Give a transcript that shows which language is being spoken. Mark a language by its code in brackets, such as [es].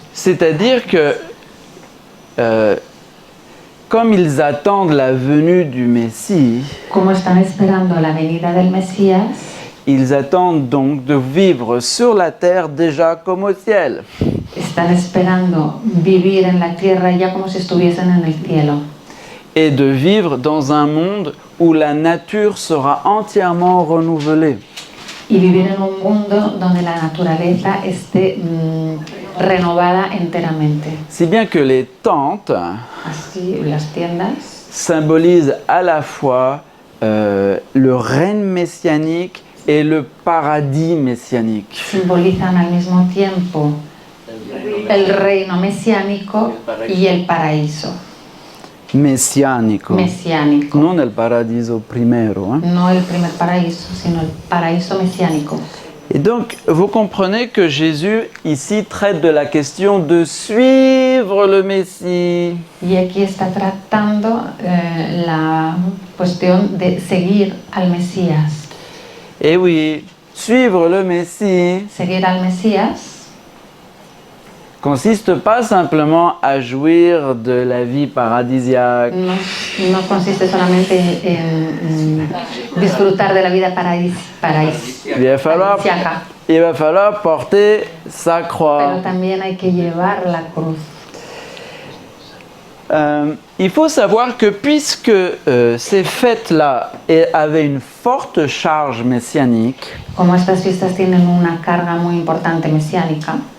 [fr] C'est-à-dire que, comme ils attendent la venue du Messie, [es] Como están esperando la venida del Mesías, [fr] ils attendent donc de vivre sur la terre déjà comme au ciel. [es] están esperando vivir en la tierra ya como si estuviesen en el cielo. [fr] Et de vivre dans un monde où la nature sera entièrement renouvelée. [es] Y vivir en un mundo donde la naturaleza esté renovada enteramente. [fr] Si bien que les tentes [es] Así las tiendas [fr] symbolisent à la fois le règne messianique et le paradis messianique. [es] simbolizan al mismo tiempo el reino mesiánico y el paraíso Messianico. mesiánico. Non el paradiso primero. Hein? No el primer paraíso, sino el paraíso mesiánico. [fr] Et donc, vous comprenez que Jésus, ici, traite de la question de suivre le Messie. [es] Y aquí está tratando la cuestión de seguir al Mesías. [fr] Et oui, suivre le Messie [es] Seguir al Mesías [fr] consiste pas simplement à jouir de la vie paradisiaque, [es] no consiste solamente en disfrutar de la vida paradisíaca, [fr] il va falloir porter sa [es] pero [fr] croix. [es] también hay que llevar la cruz. [fr] Il faut savoir que puisque ces fêtes-là avaient une forte charge messianique, [es] Como estas fiestas tienen una carga muy importante mesiánica,